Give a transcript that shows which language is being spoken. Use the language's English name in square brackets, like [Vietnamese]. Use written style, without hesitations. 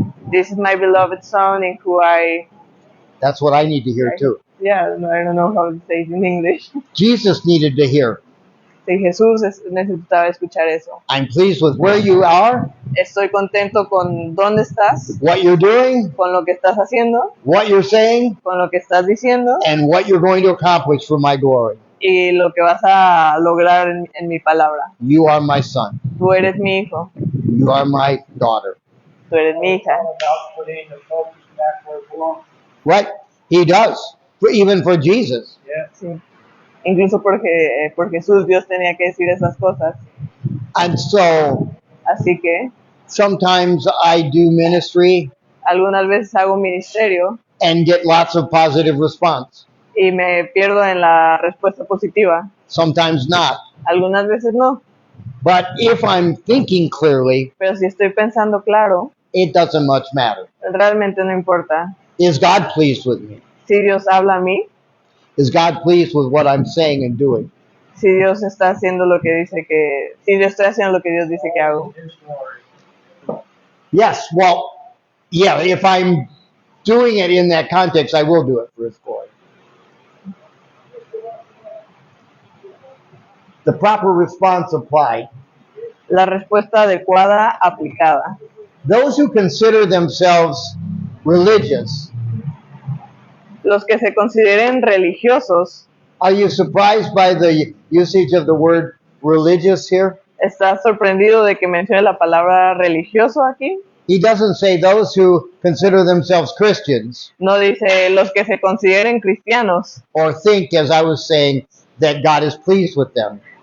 [English] This is my beloved son in who That's what I need to hear too. yeah, I don't know how to say it in English. Jesus needed to hear. [Spanish] Sí, Jesús necesitaba escuchar eso. [English] I'm pleased with where you are, [Spanish] Estoy contento con dónde estás, [English] what you're doing, [Spanish] con lo que estás haciendo, [English] what you're saying, [Spanish] con lo que estás diciendo [English] and what you're going to accomplish for my glory. [Spanish] y lo que vas a lograr en mi palabra. [English] You are my son. [Spanish] Tú eres mi hijo, [English] You are my daughter. [Spanish] tú eres mi hija. [English] All about putting the focus back where it belongs. Right? He does. Even for Jesus. Yeah. [Spanish] Sí. Incluso por Jesús Dios tenía que decir esas cosas. [English] And so [Spanish] Así que [English] sometimes I do ministry [Spanish] algunas veces hago ministerio [English] and get lots of positive response. [Spanish] y me pierdo en la respuesta positiva. [English] Sometimes not. [Spanish] Algunas veces no, [English] But if I'm thinking clearly, [Spanish] pero si estoy pensando claro, [English] it doesn't much matter. [Spanish] realmente no importa. [English] Is God pleased with me? [Spanish] Si Dios habla a mí, [English] Is God pleased with what I'm saying and doing? [Spanish] si Dios está haciendo lo que dice que, si yo estoy haciendo lo que Dios dice que hago. [English] His glory. Yes, well, yeah, if I'm doing it in that context, I will do it for His glory. The proper response applied. [Spanish] La respuesta adecuada aplicada. [English] Those who consider themselves religious, [Spanish] Los que se consideren religiosos, [English] are you surprised by the usage of the word religious here? [Spanish] ¿estás sorprendido de que mencione la palabra religioso aquí? [English] He doesn't say those who consider themselves Christians [Spanish] No dice los que se consideren cristianos [English] or think, as I was saying, that God is pleased with them.